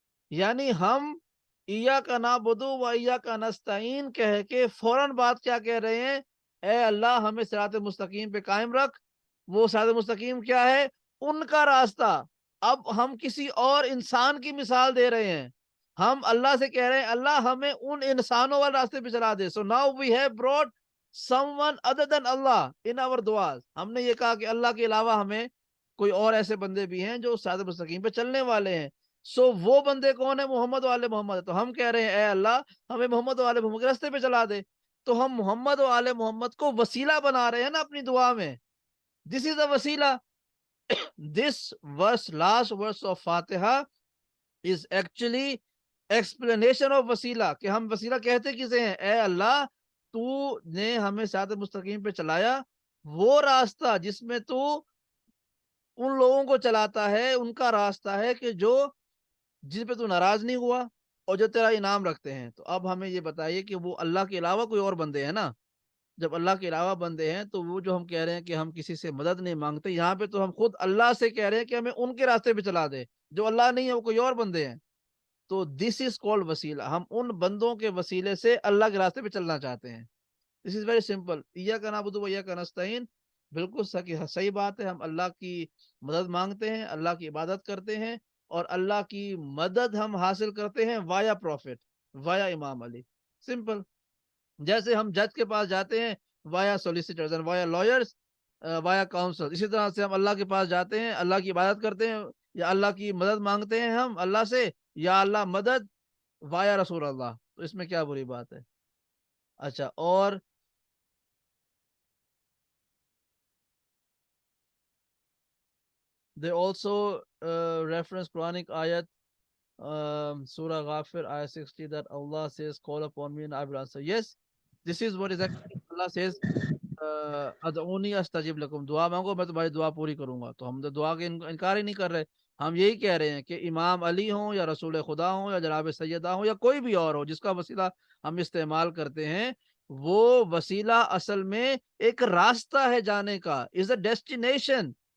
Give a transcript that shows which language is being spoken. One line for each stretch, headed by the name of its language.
Urdu: یعنی ہم ایاک نعبد و ایاک نستعین کہہ کے فوراً بات کیا کہہ رہے ہیں؟ اے اللہ ہمیں صراط مستقیم پہ قائم رکھ. وہ صراط مستقیم کیا ہے؟ ان کا راستہ. اب ہم کسی اور انسان کی مثال دے رہے ہیں. ہم اللہ سے کہہ رہے ہیں اللہ ہمیں ان انسانوں والے راستے پہ چلا دے.
English: So now we have brought someone other than Allah in our du'as.
Urdu: ہم نے یہ کہا کہ اللہ کے علاوہ ہمیں کوئی اور ایسے بندے بھی ہیں جو صراط مستقیم پہ چلنے والے ہیں. سو وہ بندے کون ہیں؟ محمد و آل محمد. تو ہم کہہ رہے ہیں اے اللہ ہمیں محمد و آل محمد کے راستے پہ چلا دے. تو ہم محمد و آل محمد کو وسیلہ بنا رہے ہیں نا اپنی دعا میں.
English: This is a وسیلہ. This verse, last verse of فاتحہ is actually explanation of وسیلہ.
Urdu: کہ ہم وسیلہ کہتے کسے ہیں؟ اے اللہ تو نے ہمیں صراط مستقیم پہ چلایا، وہ راستہ جس میں تو ان لوگوں کو چلاتا ہے، ان کا راستہ ہے کہ جو جن پہ تو ناراض نہیں ہوا اور جو تیرا انعام رکھتے ہیں. تو اب ہمیں یہ بتائیے کہ وہ اللہ کے علاوہ کوئی اور بندے ہیں نا. جب اللہ کے علاوہ بندے ہیں تو وہ جو ہم کہہ رہے ہیں کہ ہم کسی سے مدد نہیں مانگتے، یہاں پہ تو ہم خود اللہ سے کہہ رہے ہیں کہ ہمیں ان کے راستے پہ چلا دے جو اللہ نہیں ہے، وہ کوئی اور بندے ہیں. تو
English: this is called
Urdu: وسیلہ. ہم ان بندوں کے وسیلے سے اللہ کے راستے پہ چلنا چاہتے ہیں.
English: This is very simple.
Urdu: ایاک نعبد و ایاک نستعین بالکل صحیح بات ہے. ہم اللہ کی مدد مانگتے ہیں، اللہ کی عبادت کرتے ہیں، اور اللہ کی مدد ہم حاصل کرتے ہیں
English: وایا profit, وایا امام علی.
Urdu: سمپل. جیسے ہم جج کے پاس جاتے ہیں
English: via solicitors and via lawyers, via counsel,
Urdu: اسی طرح سے ہم اللہ کے پاس جاتے ہیں، اللہ کی عبادت کرتے ہیں یا اللہ کی مدد مانگتے ہیں ہم اللہ سے، یا اللہ مدد وایا رسول اللہ. تو اس میں کیا بری بات ہے؟ اچھا اور
English: they also reference Quranic ayat, Surah Ghafir, ayat 60, that Allah says, call upon me and I will answer. Yes, this is what is actually Allah says,
Arabic: ادعونی استجب لکم،
Urdu: دعا مانگو میں تمہاری دعا پوری کروں گا. تو ہم تو دعا کے انکار ہی نہیں کر رہے. ہم یہی کہہ رہے ہیں کہ امام علی ہوں یا رسول خدا ہوں یا جناب سیدہ ہوں یا کوئی بھی اور ہو جس کا وسیلہ ہم استعمال کرتے ہیں، وہ وسیلہ اصل میں ایک راستہ ہے جانے کا،
English: Is a destination.